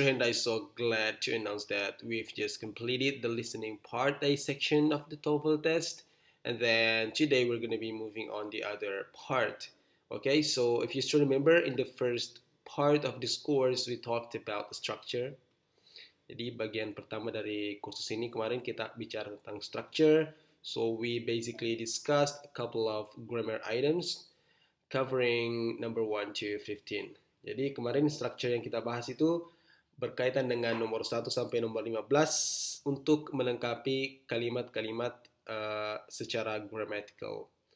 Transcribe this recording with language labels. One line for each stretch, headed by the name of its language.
English: Henda is so glad to announce that we've just completed the listening part A section of the TOEFL test, and then today we're going to be moving on the other part. Okay, so if you still remember, in the first part of this course, we talked about the structure.
Indonesian: Jadi bagian pertama dari kursus ini kemarin kita bicara tentang structure.
English: So we basically discussed a couple of grammar items covering number 1 to 15.
Indonesian: Jadi kemarin structure yang kita bahas itu berkaitan dengan nomor 1 sampai nomor 15 untuk melengkapi kalimat-kalimat secara grammatical.